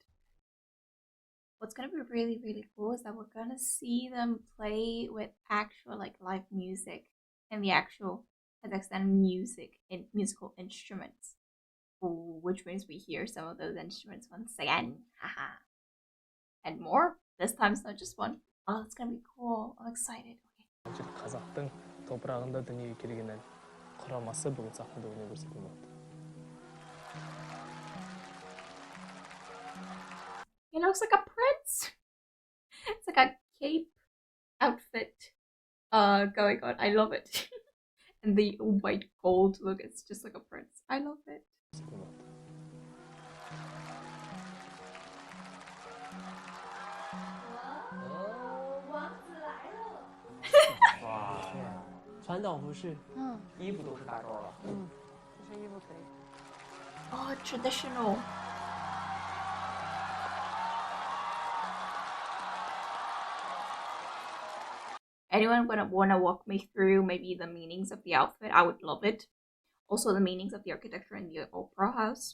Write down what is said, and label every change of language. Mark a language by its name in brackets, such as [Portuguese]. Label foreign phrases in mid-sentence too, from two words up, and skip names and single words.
[English] What's gonna be really, really cool is that we're gonna see them play with actual like live music and the actual Kazakhstan music and musical instruments. Ooh, which means we hear some of those instruments once again. Haha. And more. This time it's not just one. Oh, it's gonna be cool. I'm excited. Okay. [Kazakh] қазақтың топырағында дүниеге келген ән құрамасы бүгін сахнада өнер көрсетілмек. [English] He looks like a prince. It's like a cape outfit going on. I love it. And the white gold look, it's just like a prince. I love it. 와, [Chinese] 传统服饰，衣服都是大招了。这身衣服可以。 [English] Oh, traditional. Anyone wanna walk me through maybe the meanings of the outfit? I would love it. Also the meanings of the architecture in the opera house.